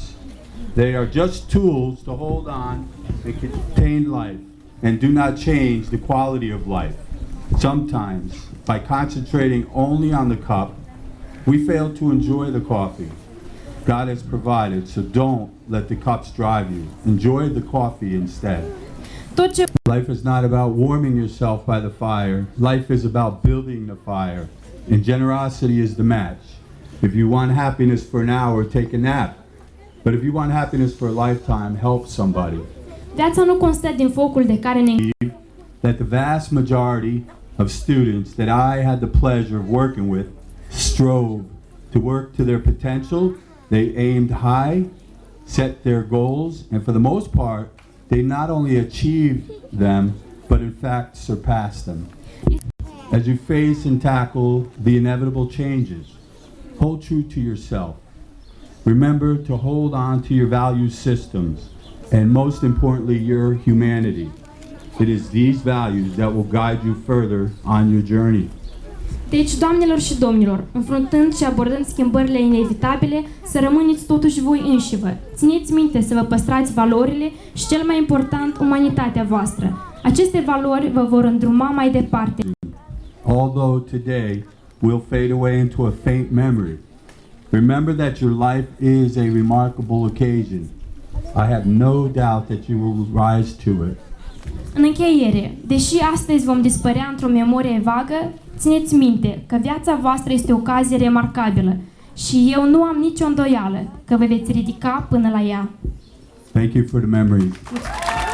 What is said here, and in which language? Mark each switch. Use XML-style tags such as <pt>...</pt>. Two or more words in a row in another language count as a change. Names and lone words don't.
<en>They are just tools to hold on and contain life, and do not change the quality of life. Sometimes, by concentrating only on the cup, we fail to enjoy the coffee God has provided, so don't let the cups drive you. Enjoy the coffee instead.</en> <ro>Tot ce</ro> <en>Life is not about warming yourself by the fire. Life is about building the fire. And generosity is the match. If you want happiness for an hour, take a nap. But if you want happiness for a lifetime, help somebody.</en> <ro>viața nu constă din focul de care ne</ro> <en>That the vast majority of students that I had the pleasure of working with strove to work to their potential. They aimed high, set their goals, and for the most part, they not only achieved them, but in fact surpassed them. As you face and tackle the inevitable changes, hold true to yourself. Remember to hold on to your value systems, and most importantly, your humanity. It is these values that will guide you further on your journey.</en> <ro>Deci, doamnelor și domnilor, înfruntând și abordând schimbările inevitabile, să rămâneți totuși voi înșivă. Țineți minte să vă păstrați valorile și, cel mai important, umanitatea voastră. Aceste valori vă vor îndruma mai departe.</ro> <en>Although today will fade away into a faint memory, remember that your life is a remarkable occasion. I have no doubt that you will rise to it.</en> <ro>În încheiere, deși astăzi vom dispărea într-o memorie vagă, țineți minte că viața voastră este o ocazie remarcabilă și eu nu am nicio îndoială că vă veți ridica până la ea.</ro> <en>Thank you for the memories.</en>